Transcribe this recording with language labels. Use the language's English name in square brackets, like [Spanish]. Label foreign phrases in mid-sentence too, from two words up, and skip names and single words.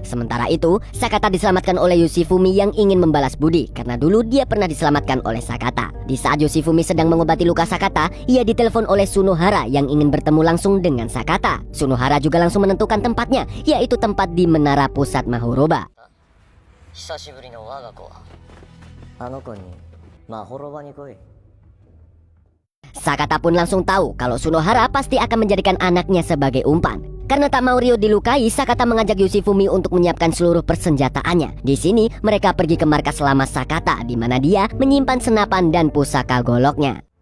[Indonesian] Sementara itu, Sakata diselamatkan oleh Yoshifumi yang ingin membalas budi karena dulu dia pernah diselamatkan oleh Sakata. Di saat Yoshifumi sedang mengobati luka Sakata, ia ditelepon oleh Sunohara yang ingin bertemu langsung dengan Sakata. Sunohara juga langsung menentukan tempatnya, yaitu tempat di menara pusat Mahoroba. [Japanese] 久しぶりの我が子はあの子にマホロバに来い。 [Indonesian] Sakata pun langsung tahu kalau Sunohara pasti akan menjadikan anaknya sebagai umpan. Karena tak mau Ryo dilukai, Sakata mengajak Yoshifumi untuk menyiapkan seluruh persenjataannya. Di sini mereka pergi ke markas lama Sakata, di mana dia menyimpan senapan dan pusaka goloknya.